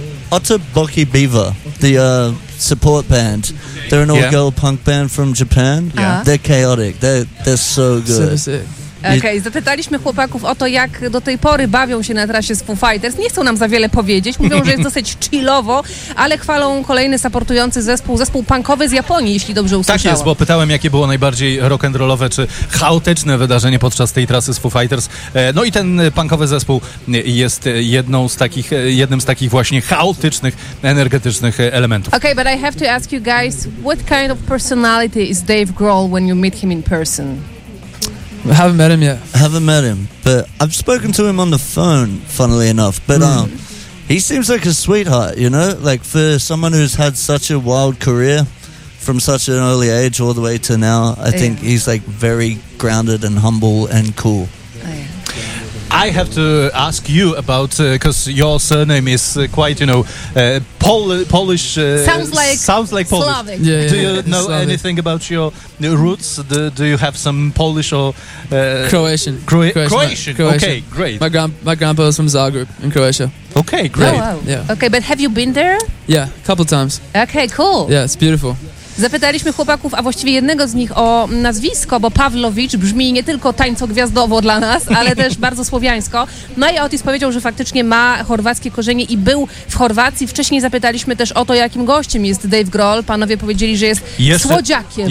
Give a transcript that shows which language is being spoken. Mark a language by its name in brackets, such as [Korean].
[English] Otoboki Beaver, the support band. They're an all-girl punk band from Japan. Yeah. They're chaotic. They're so good. Super sick. [Polish] Okej, okay, zapytaliśmy chłopaków o to, jak do tej pory bawią się na trasie z Foo Fighters. Nie chcą nam za wiele powiedzieć, mówią, że jest dosyć chillowo, ale chwalą kolejny supportujący zespół punkowy z Japonii, jeśli dobrze usłyszałam. Tak jest, bo pytałem, jakie było najbardziej rock'n'rollowe czy chaotyczne wydarzenie podczas tej trasy z Foo Fighters. No i ten punkowy zespół jest jednym z takich właśnie chaotycznych, energetycznych elementów. [English] Okej, okay, but I have to ask you guys, what kind of personality is Dave Grohl when you meet him in person? I haven't met him yet. I haven't met him, but I've spoken to him on the phone, funnily enough. But he seems like a sweetheart, you know? Like, for someone who's had such a wild career from such an early age all the way to now, I think he's, like, very grounded and humble and cool. I have to ask you about, because your surname is quite, you know, Polish. Sounds like Slavic. Yeah, do you know Slavic. Anything about your roots? Do you have some Polish or... Croatian. Croatian. Okay, great. My grandpa was from Zagreb in Croatia. Okay, great. Oh, wow. Yeah. Okay, but have you been there? Yeah, a couple times. Okay, cool. Yeah, it's beautiful. [Polish] Zapytaliśmy chłopaków, a właściwie jednego z nich, o nazwisko, bo Pavlovich brzmi nie tylko tańco gwiazdowo dla nas, ale też bardzo słowiańsko. No i Otis powiedział, że faktycznie ma chorwackie korzenie i był w Chorwacji. Wcześniej zapytaliśmy też o to, jakim gościem jest Dave Grohl. Panowie powiedzieli, że jest słodziakiem.